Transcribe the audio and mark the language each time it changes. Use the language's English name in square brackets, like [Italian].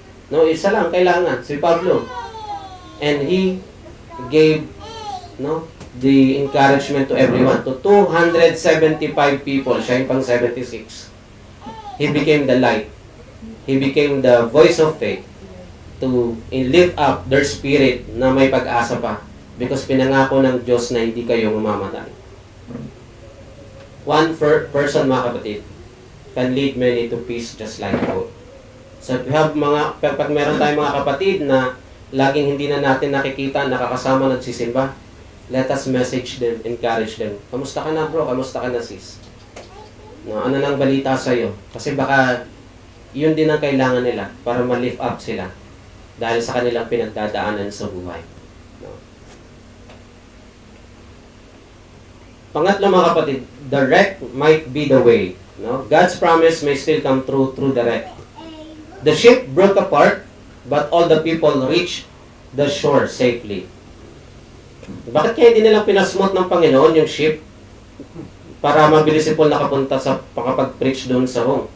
[English] No, [Filipino] isa lang kailangan, [English] si Pablo. And he gave the encouragement to everyone. To 275 people, [Filipino] siya yung pang 76. [English] He became the light. He became the voice of faith to lift up their spirit [Filipino] na may pag-asa pa. Because pinangako ng Diyos na hindi kayo mamamatay. [English] One person, [Filipino] mga kapatid, [English] can lead many to peace just like Paul. So if we have [Filipino] pag meron tayong mga kapatid na laging hindi na natin nakikita, nakakasama, nagsisimba, [English] let us message them, encourage them. [Filipino] Kamusta ka na bro? Kamusta ka na sis? No, ano nang balita sa'yo? Kasi baka yun din ang kailangan nila para ma-lift up sila dahil sa kanilang pinagdadaanan sa buhay. No? Pangatlo, mga kapatid, [English] the wreck might be the way. No? God's promise may still come through the wreck. The ship broke apart, but all the people reached the shore safely. [Filipino] Bakit kaya hindi nilang pinasmot ng Panginoon yung ship para mabilis si Paul nakapunta sa pakapag-preach doon sa home?